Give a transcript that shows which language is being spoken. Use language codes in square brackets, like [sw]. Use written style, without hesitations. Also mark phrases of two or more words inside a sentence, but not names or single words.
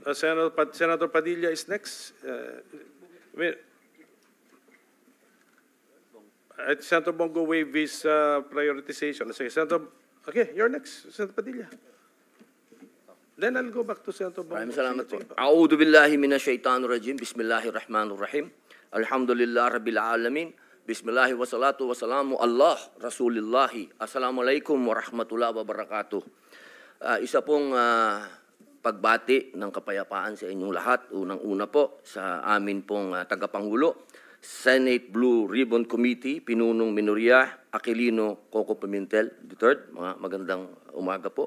[en] Senator Padilla is next. Senator Bongo waive his prioritization. Sige, okay, you're next, Senator Padilla. Then I'll go back to Senator Bongo. [tl] Maraming salamat po. [ar] أعوذ بالله من الشيطان الرجيم. بسم الله الرحمن الرحيم. الحمد لله رب العالمين. بسم الله والصلاة والسلام على رسول الله. السلام عليكم ورحمة الله وبركاته. [tl] Isa pong pagbati ng kapayapaan sa inyong lahat. Unang-una po sa amin pong tagapangulo, Senate Blue Ribbon Committee, Pinunong Minoria, Aquilino Coco Pimentel III. Mga magandang umaga po.